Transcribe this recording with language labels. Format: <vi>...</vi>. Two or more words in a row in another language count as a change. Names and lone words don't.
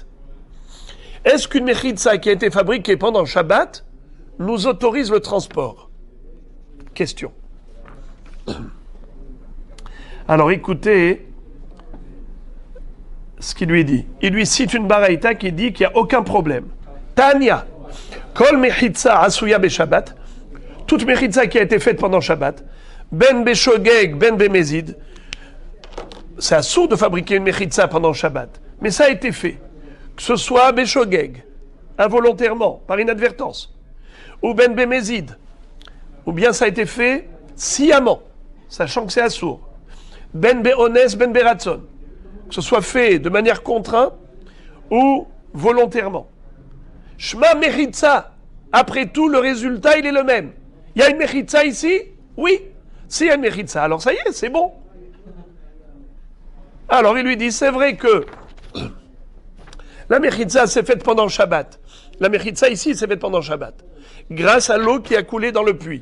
<fr>Est-ce qu'une Mechitza qui a été fabriquée pendant Shabbat nous autorise le transport? Question. Alors écoutez ce qu'il lui dit. Il lui cite une baraïta qui dit qu'il n'y a aucun problème.</fr> <he>תניא, כל מחיצה עשויה בשבת,</he> <fr>toute mechitza qui a été faite pendant Shabbat,</fr> <he>בין בשוגג, בין במזיד,</he> <fr>c'est assourd de fabriquer une mechitza pendant Shabbat, mais ça a été fait. Que ce soit beshogeg, involontairement, par inadvertance, ou</fr> <he>בין במזיד,</he> <fr>ou bien ça a été fait sciemment, sachant que c'est assourd.</fr> <he>בין באונס, בין ברצון,</he> <fr>que ce soit fait de manière contrainte ou volontairement.</fr> <he>שמה מחיצה,</he> <fr>après tout, le résultat, il est le même. Il y a une mechitza ici? Oui. S'il y a une mechitza, alors ça y est, c'est bon. Alors il lui dit, c'est vrai que la mechitza s'est faite pendant Shabbat. La mechitza ici s'est faite pendant Shabbat. Grâce à l'eau qui a coulé dans le puits.</fr>